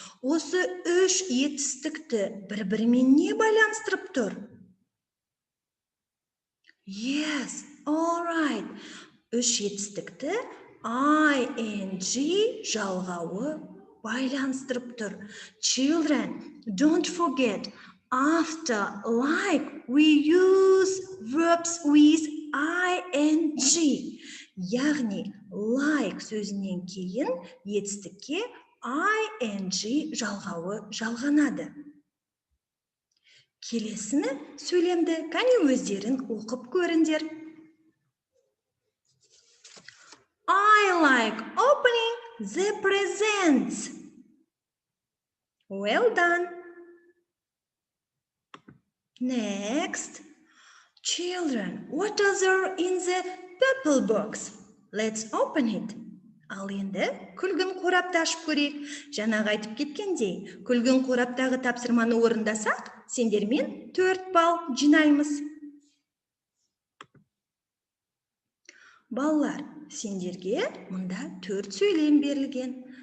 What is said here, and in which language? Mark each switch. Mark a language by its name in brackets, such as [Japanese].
[Kazakh] Осы үш етістікті бір-бірімен не байланыстырып тұр? [English] Yes, all right. [Kazakh] Үш етістікті ing жалғауы байланыстырып тұр. [English] Children, don't forget, after like we use verbs with ing. [Kazakh] Яғни, like сөзінен кейін етістікке ing жалғауы жалғанады. Келесіні сөйлемді кәне өздерін оқып көріңдер. [English] I like opening the presents. Well done. Next. Children, what is there in the purple box? Let's open it. [Kazakh] Ал енді күлгін қорапты ашып көрейік. Жаңағы айтып кеткендей, күлгін қораптағы тапсырманы орындасақ, сендермен 4 балл жинаймыз. Балалар, сендерге мұнда 4 сөйлем берілген.